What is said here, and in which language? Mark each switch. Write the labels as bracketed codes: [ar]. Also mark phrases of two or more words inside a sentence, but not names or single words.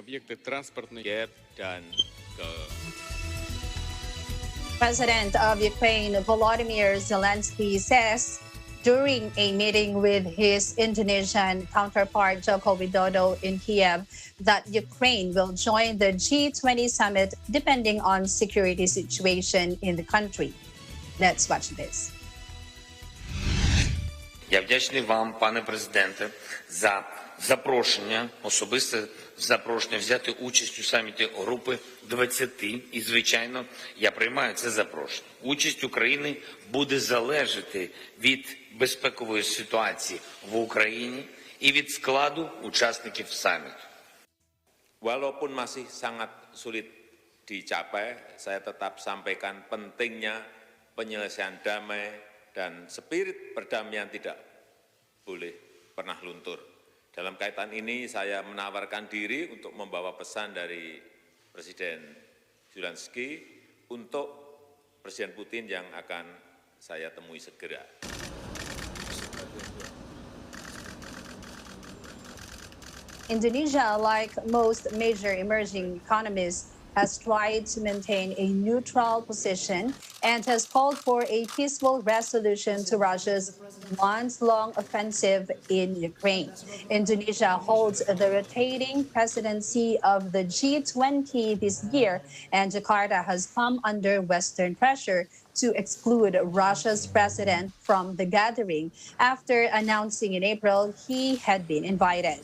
[en] President of Ukraine Volodymyr Zelensky says during a meeting with his Indonesian counterpart Joko Widodo in Kiev that Ukraine will join the G20 summit depending on security situation in the country. Let's watch this. [uk] Я вдячний вам, пане президенте, за запрошення, особисте запрошення взяти участь у саміті групи 20. І, звичайно, я приймаю це запрошення. Участь України буде залежати від безпекової ситуації в Україні і від складу учасників саміту. [id] Walaupun masih sangat sulit dicapai, saya tetap sampaikan pentingnya penyelesaian damai dan spirit perdamaian tidak boleh pernah luntur. Dalam kaitan ini saya menawarkan diri untuk membawa pesan dari Presiden Zelensky untuk Presiden Putin yang akan saya temui segera. [en] Indonesia, like most major emerging economies, has tried to maintain a neutral position and has called for a peaceful resolution to Russia's months-long offensive in Ukraine. Indonesia holds the rotating presidency of the G20 this year, and Jakarta has come under Western pressure to exclude Russia's president from the gathering after announcing in April he had been invited.